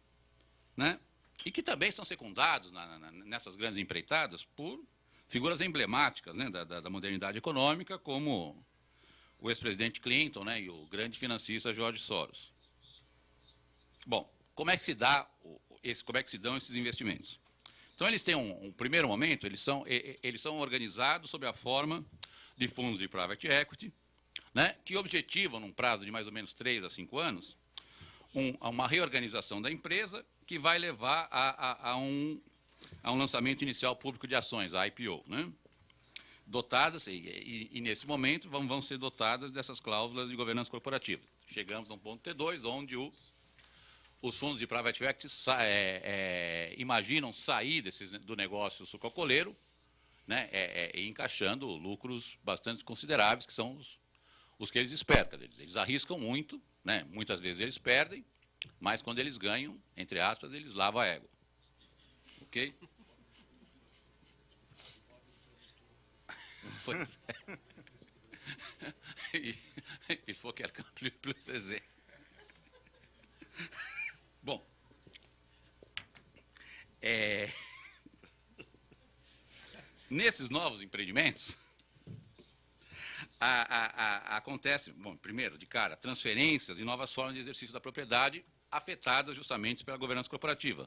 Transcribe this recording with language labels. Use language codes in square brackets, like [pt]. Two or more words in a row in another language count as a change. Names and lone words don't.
[pt] E que também são secundados nessas grandes empreitadas por figuras emblemáticas da modernidade econômica, como o ex-presidente Clinton e o grande financista George Soros. Bom, como é que se dão esses investimentos? Então, eles têm um primeiro momento, eles são organizados sob a forma de fundos de [en] private equity, [pt] que objetivam, num prazo de mais ou menos 3 a 5 anos, uma reorganização da empresa que vai levar a um lançamento inicial público de ações, a IPO, dotadas, e nesse momento vão ser dotadas dessas cláusulas de governança corporativa. Chegamos a um ponto T2, onde os fundos de [en] private equity [pt] imaginam sair do negócio sucroalcooleiro, e encaixando lucros bastante consideráveis, que são os que eles esperam. Eles arriscam muito, muitas vezes eles perdem, mas quando eles ganham, entre aspas, eles lavam a égua. Ok? Pois é. [fr] Il faut quelqu'un plus aisé. [pt] Bom, nesses novos empreendimentos, acontece, bom, primeiro, de cara, transferências e novas formas de exercício da propriedade afetadas justamente pela governança corporativa.